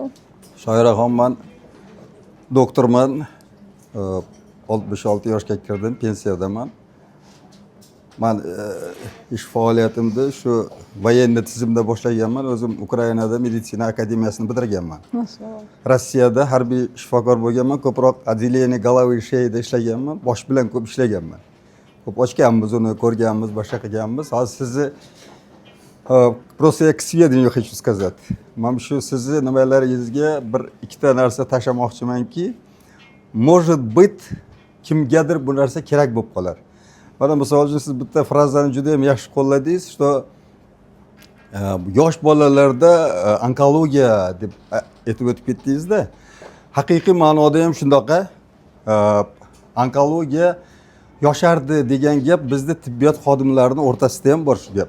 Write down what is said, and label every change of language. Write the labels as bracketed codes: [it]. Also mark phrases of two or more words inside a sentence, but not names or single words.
[uz] Shoiraxon, men doktorman. 66 yoshga kirdim, pensiyadaman. Men ish faoliyatimni shu voyenniy tizimda boshlaganman. O'zim Ukrainada meditsina akademiyasini bitirganman. Maşallah. Rossiyada harbiy shifokor bo'lganman. Ko'proq [ru] отделение головы и [uz] sheyda ishlaganman. Bosh bilan ko'p ishlaganman. Ko'p ochganmiz, uni ko'rganmiz, boshqa qilganmiz. Hozir sizni [ru] просто я к сведению хочу сказать. [uz] Men shu sizni nimalaringizga bir ikkita narsa tashlamoqchimanki, [ru] может быть, [uz] kimgadir bu narsa kerak bo'lib qolar. mana misol uchun siz bitta frazani juda ham yaxshi qo'lladingiz, что yosh bolalarda onkologiya deb aytib o'tib ketdingizda. Haqiqiy ma'noda ham shundoqa. Onkologiya yoshardi degan gap bizda tibbiyot xodimlarining o'rtasida ham bor shu gap.